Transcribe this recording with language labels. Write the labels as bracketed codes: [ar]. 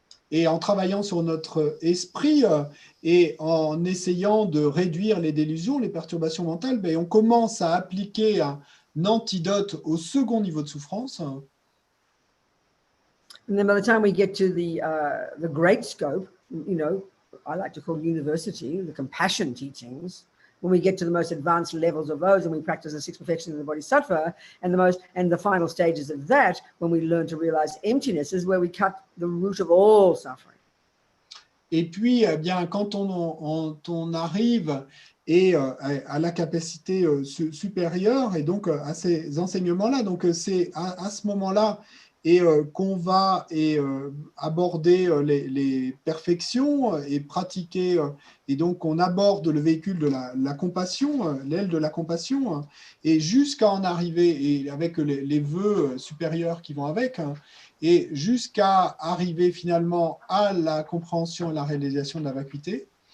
[fr] et en travaillant sur notre esprit et en essayant de réduire les délusions, les perturbations mentales, ben, on commence à appliquer un antidote au second niveau de souffrance. [en] And then by the time we get to the great scope, I like to call university, the compassion teachings, when we get to the most advanced levels of those and we practice the six perfections of the bodhisattva, and the final stages of that, when we learn to realize emptiness, is where we cut the root of all suffering. [fr] Et puis, eh bien, quand on arrive à la capacité supérieure et donc à ces enseignements-là, donc c'est à ce moment-là qu'on va aborder les perfections et pratiquer, et donc on aborde le véhicule de la compassion, l'aile de la compassion, et jusqu'à en arriver, et avec les vœux supérieurs qui vont avec, et jusqu'à arriver finalement à la compréhension et la réalisation de la vacuité.